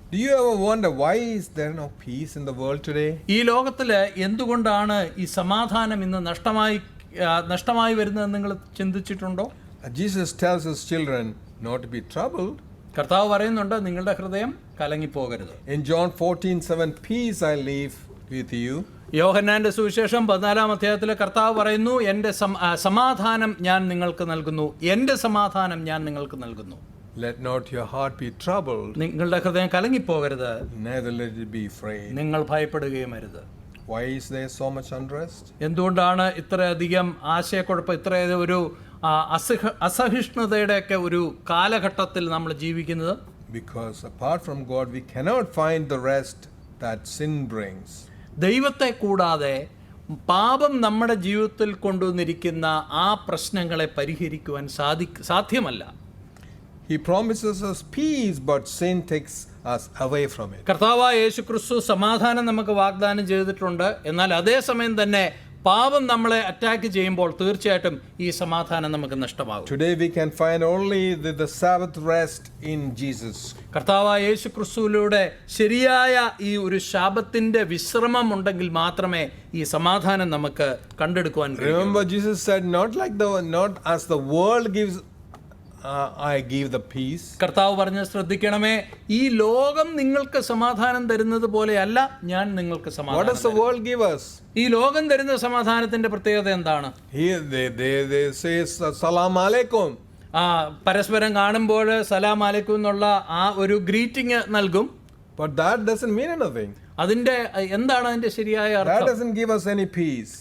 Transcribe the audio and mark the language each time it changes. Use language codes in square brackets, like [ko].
[en] Do you ever wonder why is there no peace in the world today? [ml] ഈ ലോകത്തില് എന്തുകൊണ്ടാണ് ഈ സമാധാനം ഇന്ന് നഷ്ടമായി വരുന്നത് നിങ്ങൾ ചിന്തിച്ചിട്ടുണ്ടോ? [en] Jesus tells his children not to be troubled. [ml] കർത്താവ് പറയുന്നുണ്ട്, നിങ്ങളുടെ ഹൃദയം കലങ്ങിപ്പോകരുത്. [en] In John 14:7, peace I leave with you. [ml] യോഹന്നാന്റെ സുവിശേഷം 14-ാം അധ്യായത്തിൽ കർത്താവ് പറയുന്നു, എൻ്റെ സമാധാനം ഞാൻ നിങ്ങൾക്ക് നൽകുന്നു, എൻ്റെ സമാധാനം ഞാൻ നിങ്ങൾക്ക് നൽകുന്നു. [en] Let not your heart be troubled, [ml] നിങ്ങളുടെ ഹൃദയം കലങ്ങിപ്പോകരുത്, [en] neither let it be afraid. [ml] നിങ്ങൾ ഭയപ്പെടുകയും അരുത്. [en] Why is there so much unrest? [ml] എന്തുകൊണ്ടാണ് ഇത്രയധികം ആശയക്കുഴപ്പം, ഇത്രയധികം ഒരു അസഹിഷ്ണുതയുടെയൊക്കെ ഒരു കാലഘട്ടത്തിൽ നമ്മൾ ജീവിക്കുന്നത്? [en] Because apart from God, we cannot find the rest that sin brings. [ml] ദൈവത്തെ കൂടാതെ പാപം നമ്മുടെ ജീവിതത്തിൽ കൊണ്ടുവന്നിരിക്കുന്ന ആ പ്രശ്നങ്ങളെ പരിഹരിക്കുവാൻ സാധ്യമല്ല. [en] He promises us peace, but sin takes us away from it. [ml] കർത്താവായ യേശുക്രിസ്തു സമാധാനം നമുക്ക് വാഗ്ദാനം ചെയ്തിട്ടുണ്ട്. എന്നാൽ അതേസമയം തന്നെ പാപം നമ്മളെ അറ്റാക്ക് ചെയ്യുമ്പോൾ തീർച്ചയായിട്ടും ഈ സമാധാനം നമുക്ക് നഷ്ടമാകും. [en] Today we can find only the Sabbath rest in Jesus. [ml] കർത്താവായ യേശുക്രിസ്തുവിലൂടെ ശരിയായ ഈ ഒരു ശാബത്തിന്റെ വിശ്രമം ഉണ്ടെങ്കിൽ മാത്രമേ ഈ സമാധാനം നമുക്ക് കണ്ടെടുക്കുവാൻ കഴിയൂ. [en] Remember, Jesus said, not as the world gives, I give the peace. [ml] കർത്താവ് പറഞ്ഞ ശ്രദ്ധിക്കണമേ, ഈ ലോകം നിങ്ങൾക്ക് സമാധാനം തരുന്നത് പോലെയല്ല ഞാൻ നിങ്ങൾക്ക് [en] What [ml] സമാധാനം [en] does the world give us? [ml] ഈ ലോകം തരുന്ന സമാധാനത്തിന്റെ പ്രത്യേകത എന്താണ്? [en] Here they say salam alaikum. [ml] പരസ്പരം കാണുമ്പോൾ സലാം അലൈക്കും എന്നുള്ള ആ ഒരു ഗ്രീറ്റിംഗ് നൽകും. [en] But that doesn't mean anything. [ml] അതിന്റെ എന്താണ് അതിന്റെ ശരിയായ [en] That [ml] അർത്ഥം? [en] doesn't give us any peace.